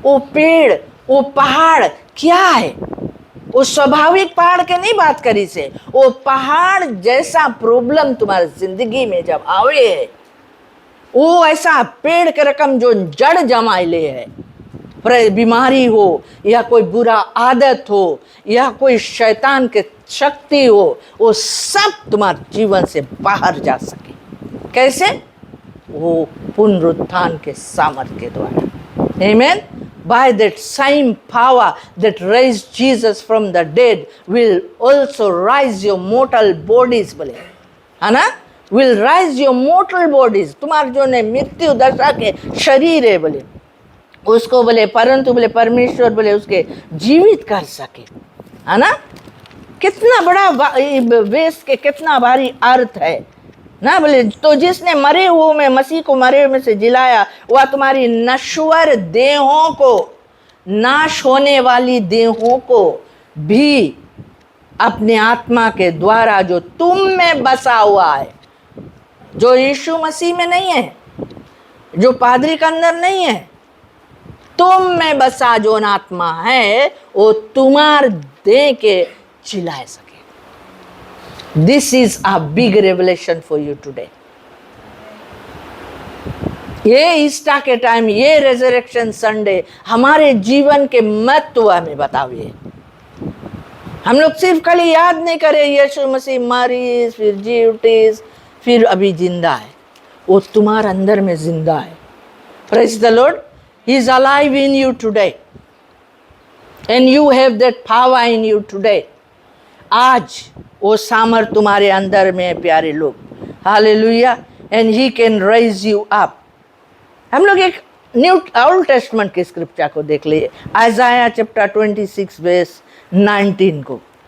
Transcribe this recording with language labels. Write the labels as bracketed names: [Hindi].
[Hindi] वो पेड़, वो पहाड़ क्या है? वो स्वाभाविक पहाड़ के नहीं बात करी से, वो पहाड़ जैसा प्रॉब्लम तुम्हारी जिंदगी में जब आवे है, वो ऐसा पेड़ के रकम जो जड़ जमाए ले है, बीमारी हो या कोई बुरा आदत हो या कोई शैतान के शक्ति हो, वो सब तुम्हारे जीवन से बाहर जा सके। कैसे? वो पुनरुत्थान के सामर्थ्य के द्वारा। आमीन। [English] By that same power that raised Jesus from the dead will also rise your mortal bodies, [Hindi] बोले, है ना, [English] will rise your mortal bodies। [Hindi] तुम्हारे जो ने मृत्यु दशा के शरीर है बोले, उसको बोले परंतु बोले परमेश्वर बोले उसके जीवित कर सके, है ना। कितना बड़ा वेश के कितना भारी अर्थ है ना। बोले तो जिसने मरे हुए में, मसीह को मरे हुए में से जिलाया, वह तुम्हारी नश्वर देहों को, नाश होने वाली देहों को भी अपने आत्मा के द्वारा जो तुम में बसा हुआ है, जो यीशु मसीह में नहीं है, जो पादरी के अंदर नहीं है, तुम में बसा जो आत्मा है, वो तुम्हार देह के जिला सके। [English] This is a big revelation for you today. [Hindi] ये ईस्टर के टाइम, ये रेजरेक्शन संडे हमारे जीवन के महत्व हमें बतावे। हम लोग सिर्फ खाली याद नहीं करे यीशु मसीह मरी, फिर जी उठी, फिर अभी जिंदा है। वो तुम्हारे अंदर में जिंदा है। [English] Praise the Lord. He is alive in you today. And you have that power in you today. [Hindi] आज वो सामर्थ तुम्हारे अंदर में है प्यारे लोग। Hallelujah. [English] And he can rise you up. [Hindi] हम लोग एक न्यू ओल्ड टेस्टमेंट के स्क्रिप्चर को देख लिए, आइज़ाया चैप्टर 26 वर्स 19 को।